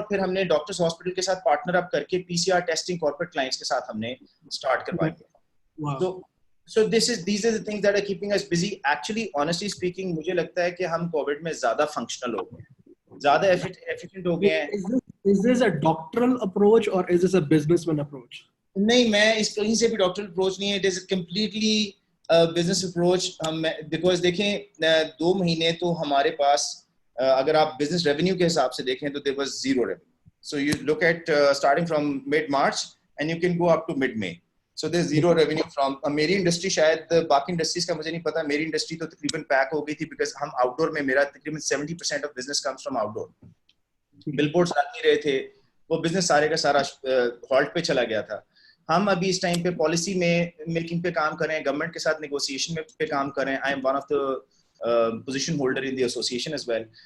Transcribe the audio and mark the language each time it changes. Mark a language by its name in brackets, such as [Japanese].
[Urdu] اور پھر ہم نے ڈاکٹرس ہاسپٹل کے ساتھ پارٹنر اپ کر کے PCR ٹیسٹنگ کارپوریٹ کلائنٹس کے ساتھ ہم نے اسٹارٹ کروائی ہے. [English] So these are the things that are keeping us busy. Actually, honestly speaking, [Urdu] مجھے لگتا ہے کہ ہم کووڈ میں زیادہ فنکشنل ہو گئے, زیادہ ایفیشینٹ ہو گئے ہیں. [English] Is this a doctoral approach or is this a businessman approach? [Urdu] نہیں, میں اس کہیں سے بھی ڈاکٹرل اپروچ نہیں ہے. [English] It is a completely business approach. [Urdu] Because دیکھیں 2 مہینے تو ہمارے پاس, اگر آپ بزنس ریونیو کے حساب سے دیکھیں تو [English] there was zero revenue. So you look at starting from mid-March and you can go up to mid-May. So there's zero revenue from [Urdu] میری انڈسٹری. شاید باقی انڈسٹریز کا مجھے نہیں پتا. میری انڈسٹری تو تقریباً پیک ہو گئی تھی بیکاز ہم آؤٹ ڈور میں, میرا تقریباً 70% [English] Of business comes from outdoor ڈور. [Urdu] Bill boards لگ نہیں رہے تھے, وہ بزنس سارے کا سارا ہالٹ پہ چلا گیا تھا. ہم ابھی اس ٹائم پہ پالیسی میں میکنگ پہ کام کر رہے ہیں, گورنمنٹ کے ساتھ نیگوسیشن پہ کام کر رہے ہیں. [English] I am one of the position holder in the association as well.